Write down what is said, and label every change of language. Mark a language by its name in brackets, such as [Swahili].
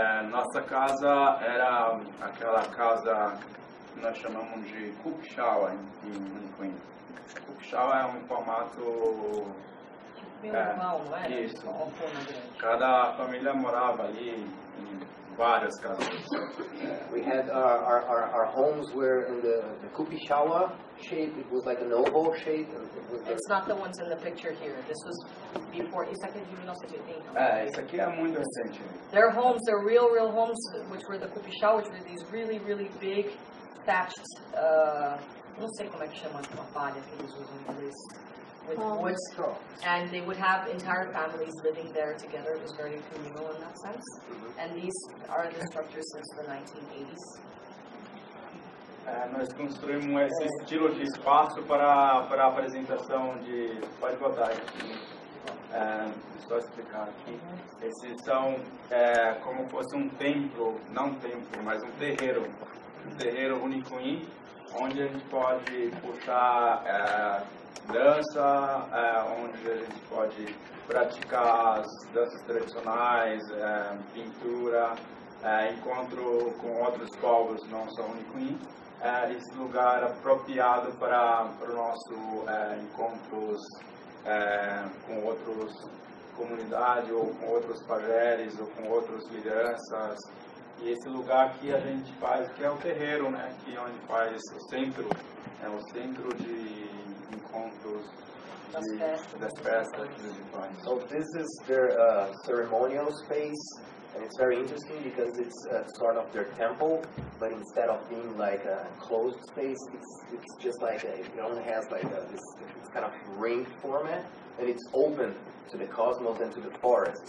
[Portuguese] Nossa casa era aquela casa que nós chamamos de Kaxinawa em Huni Kuin. Kaxinawa é um formato... Normal, não é? Isso. Cada família morava ali em várias casas. [English] We had our homes were in the Kaxinawa shape. It was like an oval shape. It's not the ones in the picture here. This was before. [Portuguese] Isso aqui é de 1980. Isso aqui é muito recente. [English] Their homes, their real homes, which were the Kaxinawa, which were these really big, thatched. [Portuguese] Não sei como é que chama uma palha que eles usam em inglês. [English] With wood, and they would have entire families living there together. It was very communal in that sense. And these are the structures since the 1980s. [Portuguese] Nós construímos esse estilo de espaço para a apresentação de... Pode botar aqui. Só explicar aqui. Esses são como fosse um templo, não um templo, mas um terreiro. Um terreiro Huni Kuin, onde a gente pode puxar... dança, onde a gente pode praticar as danças tradicionais, pintura, encontro com outros povos, não só Huni Kuin. Esse lugar apropriado para o nosso encontros com outras comunidades, ou com outros pajeres, ou com outras lideranças. E esse lugar que a gente faz, que é o terreiro, né? Que é onde faz o centro, o centro de encontros das festas dos rituais. [English] So this is their ceremonial space, and it's very interesting because it's sort of their temple, but instead of being like a closed space, it's just like it only has like this kind of ring format, and it's open to the cosmos and to the forest.